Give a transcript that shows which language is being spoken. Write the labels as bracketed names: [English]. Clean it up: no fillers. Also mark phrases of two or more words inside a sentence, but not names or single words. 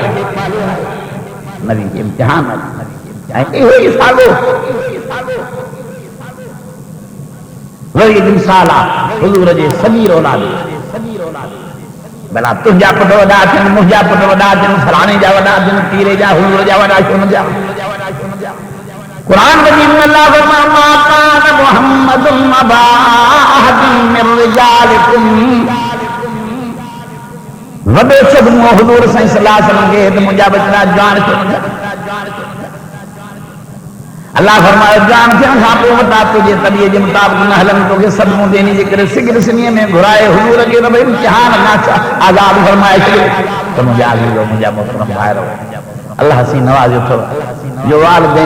[Sindhi] नबी इम्तिहान ऐं इहो ई साॻियो वरी मिसाल आहे हुज़ूर जे सगीर औलाद भला तुंहिंजा पुट वॾा थियनि मुंहिंजा पुट वॾा थियनि फलाणे जा वॾा थियनि पीरे जा हुज़ूर जा वॾा छो न थिया क़ुरान मजीद में अल्लाह फरमाए [Arabic] ما كان محمد أبا أحد من رجالكم [Sindhi] वॾो सदमो हुज़ूर साईं [Arabic] صلى الله عليه وسلم [Sindhi] खे त मुंहिंजा बचड़ा जान छो न थिया अल्लाह फरमाए जान थियण खां पोइ वॾा तुंहिंजे तबियत जे मुताबिक़ न हलनि तोखे सदमो ॾियणी जे करे सिगर सिनीअ में घुराए हुज़ूर खे त भई इम्तिहान आज़ाद फरमाए छॾियो त मुंहिंजा अज़ीज़ मुंहिंजा मोहतरम भाइरो अल्लाह सी नवाज़ियो अथव जो वालिदैन